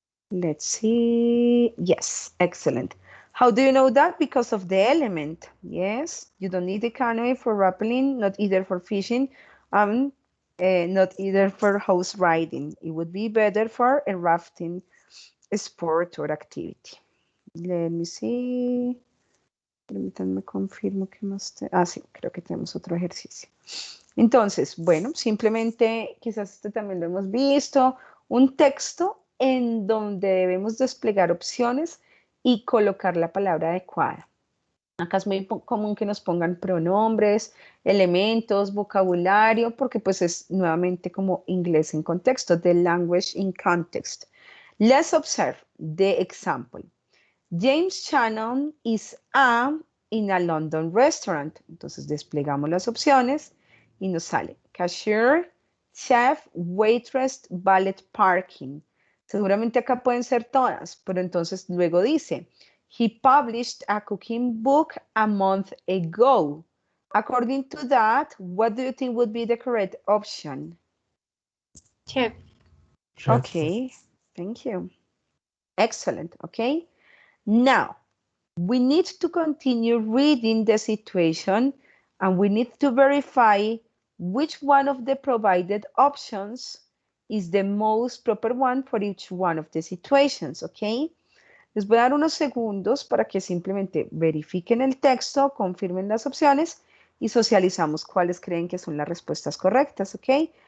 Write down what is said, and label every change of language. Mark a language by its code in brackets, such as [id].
[en] Let's see. Yes, excellent. How do you know that? Because of the element. Yes, you don't need a canoe for rappelling, not either for fishing, not either for horse riding. It would be better for a rafting sport or activity. Let me see. [es] Permítanme confirmo que más. Sí, creo que tenemos otro ejercicio. Entonces, bueno, simplemente quizás este también lo hemos visto, un texto en donde debemos desplegar opciones y colocar la palabra adecuada. Acá es muy común que nos pongan pronombres, elementos, vocabulario, porque pues es nuevamente como inglés en contexto, [en] the language in context. Let's observe the example. James Shannon is in a London restaurant. [es] Entonces desplegamos las opciones y nos sale cashier, chef, waitress, valet parking. Seguramente acá pueden ser todas, pero entonces luego dice, [en] he published a cooking book a month ago. According to that, what do you think would be the correct option? Chef. Okay, thank you. Excellent, okay. Now, we need to continue reading the situation and we need to verify which one of the provided options is the most proper one for each one of the situations, okay? [es] Les voy a dar unos segundos para que simplemente verifiquen el texto, confirmen las opciones y socializamos cuáles creen que son las respuestas correctas, okay?